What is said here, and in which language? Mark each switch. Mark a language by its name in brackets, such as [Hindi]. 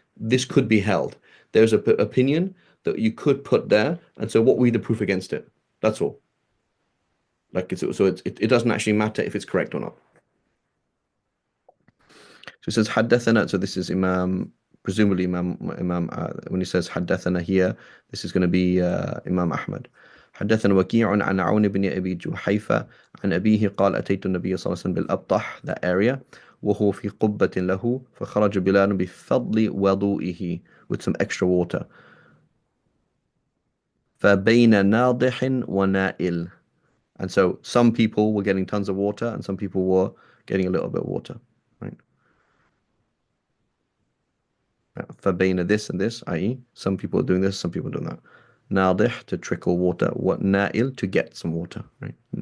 [English] This could be held. There's an opinion that you could put there, and so what would be the proof against it? That's all. Like it doesn't actually matter if it's correct or not. So it says حدثنا. So this is Imam, presumably Imam. When he says حدثنا here, this is going to be Imam Ahmad. [Arabic] حدثنا وكيع عن عون بن أبي جحيفة عن أبيه قال أتيت النبي صلى الله عليه وسلم بالأبطح, [English] that area, [Arabic] وهو في قبة له فخرج بلال بفضل وضوئه, [English] with some extra water, [Arabic] فبين ناضح ونائل. [English] And so some people were getting tons of water and some people were getting a little bit of water, right? فبين this and this, i.e. some people are doing this, some people are doing that. ناضح, to trickle water. What نائل, to get some water, right?